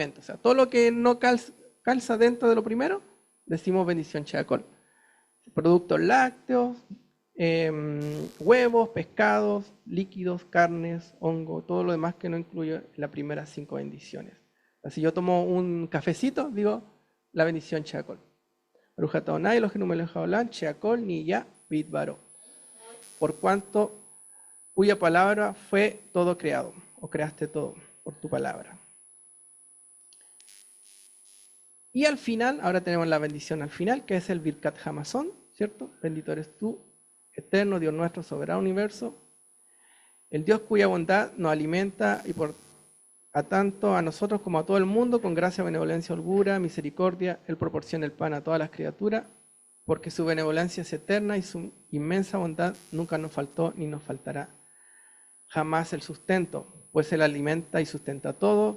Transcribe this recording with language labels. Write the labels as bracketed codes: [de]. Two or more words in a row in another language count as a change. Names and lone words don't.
[es] O sea, todo lo que no calza dentro de lo primero, decimos bendición Sheakol. Productos lácteos, huevos, pescados, líquidos, carnes, hongo, todo lo demás que no incluye las primeras 5 bendiciones. Así yo tomo un cafecito, digo la bendición Cheakol. [he] ברוך אתה ה' אלהינו מלך העולם שהכל נהיה בדברו. [es] Por cuanto cuya palabra fue todo creado, o creaste todo por tu palabra. Y al final, ahora tenemos la bendición al final, que es el [he] ברכת המזון, [es] ¿cierto? Bendito eres tú, eterno Dios nuestro, soberano universo, el Dios cuya bondad nos alimenta y por a tanto a nosotros como a todo el mundo, con gracia, benevolencia, holgura, misericordia, Él proporciona el pan a todas las criaturas, porque su benevolencia es eterna y su inmensa bondad nunca nos faltó ni nos faltará jamás el sustento, pues Él alimenta y sustenta todo.